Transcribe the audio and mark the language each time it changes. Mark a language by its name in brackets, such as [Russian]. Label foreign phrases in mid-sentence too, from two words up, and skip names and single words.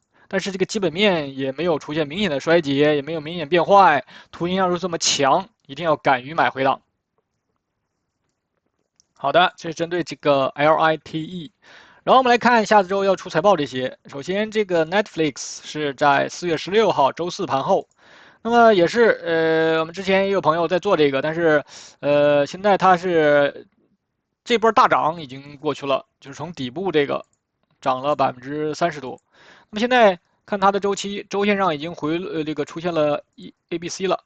[Chinese] 但是這個基本面也沒有出現明顯的衰竭，也沒有明顯變壞，圖形要是這麼強，一定要敢於買回檔。好的，這是針對這個 LITE， 然後我們來看下周要出財報這些。首先，這個 Netflix 是在4月16號周四盤後，那麼也是我們之前也有朋友在做這個，但是現在它是這波大漲已經過去了，就是從底部這個漲了30%多。那麼現在看它的周期，周線上已經這個出現了ABC 了。